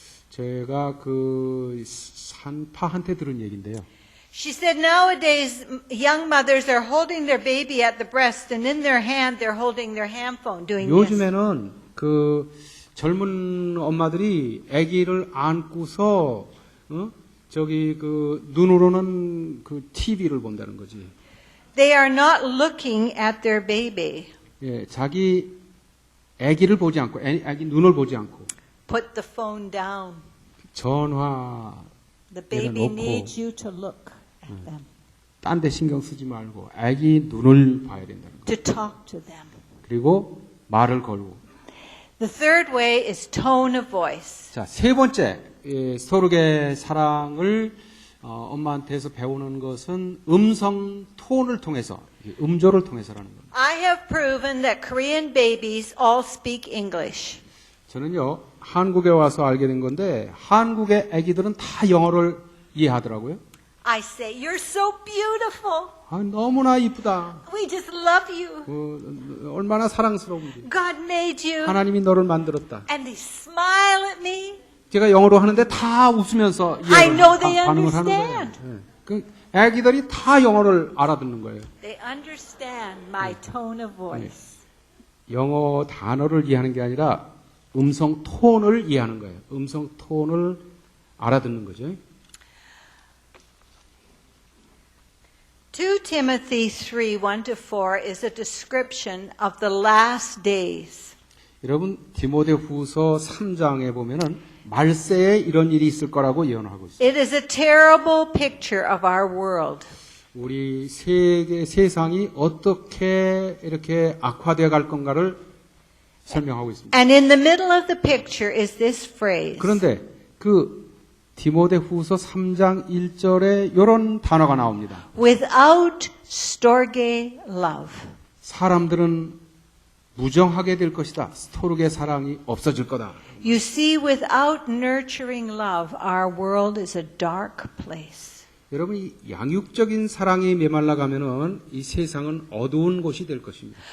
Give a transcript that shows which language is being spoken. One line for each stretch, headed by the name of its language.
Korean: 제가 그 산파한테 들은 얘기인데요.
English: She said nowadays young mothers are holding their baby at the breast and in their hand they're holding their handphone doing this.
Korean: 요즘에는 그 젊은 엄마들이 아기를 안고서 저기 그 눈으로는 그 TV를 본다는 거지.
English: They are not looking at their baby.
Korean: 예, 자기 아기를 보지 않고 아기 눈을 보지 않고
English: Put the phone down.
Korean: 전화
English: The baby
Korean: 놓고.
English: needs you to look at them,
Korean: 딴 데 신경 쓰지 말고 아기 눈을 봐야 된다는 거.
English: to talk to them.
Korean: 그리고 말을 걸고.
English: The third way is tone of voice.
Korean: 자, 세 번째 서로의 사랑을 엄마한테서 배우는 것은 음성 톤을 통해서 음조를 통해서라는 겁니다.
English: I have proven that Korean babies all speak English.
Korean: 저는요 한국에 와서 알게 된 건데 한국의 아기들은 다 영어를 이해하더라고요.
English: I say, "You're so beautiful.
Korean: 너무나 이쁘다.
English: We just love you.
Korean: 얼마나 사랑스러운지.
English: God made you."
Korean: 하나님이 너를 만들었다.
English: And they smile at me.
Korean: 제가 영어로 하는데 다 웃으면서
English: I know they
Korean: 반응을 하는 거예요.
English: understand.
Korean: 예. 그 아기들이 다 영어를 알아듣는 거예요.
English: They understand my tone of voice.
Korean: 영어 단어를 이해하는 게 아니라 음성 톤을 이해하는 거예요. 음성 톤을 알아듣는 거죠.
English: 2 Timothy 3:1-4 is a description of the last days.
Korean: 여러분 디모데후서 3장에 보면은 말세에 이런 일이 있을 거라고 예언하고 있어요.
English: It is a terrible picture of our world.
Korean: 우리 세상이 어떻게 이렇게 악화되어 갈 건가를 설명하고 있습니다.
English: And in the middle of the picture is this phrase.
Korean: 그런데 그 디모데후서 3장 1절에 이런 단어가 나옵니다.
English: Without storge love.
Korean: 사람들은 무정하게 될 것이다. 스토르게 사랑이 없어질 거다.
English: You see, without nurturing love, our world is a dark place.
Korean: 여러분 이 양육적인 사랑이 메말라 가면은 이 세상은 어두운 곳이 될 것입니다.